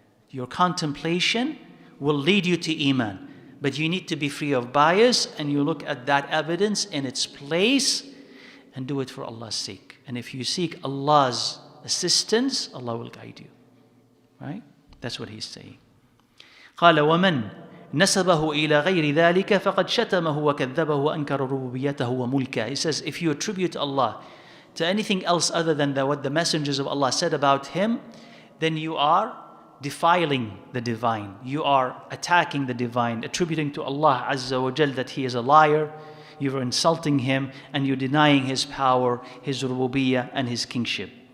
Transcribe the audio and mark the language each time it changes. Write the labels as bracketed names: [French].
[English] Your contemplation will lead you to Iman. But you need to be free of bias, and you look at that evidence in its place and do it for Allah's sake. And if you seek Allah's assistance, Allah will guide you. Right? That's what he's saying. [Arabic] قال ومن نسبه إلى غير ذلك فقد شتمه وكذبه وأنكر ربوبيته وملكه. [English] He says, if you attribute Allah to anything else other than what the messengers of Allah said about him, then you are defiling the divine. You are attacking the divine, attributing to Allah Azza wa Jal that he is a liar. You are insulting him, and you're denying his power, his rububiyyah, and his kingship.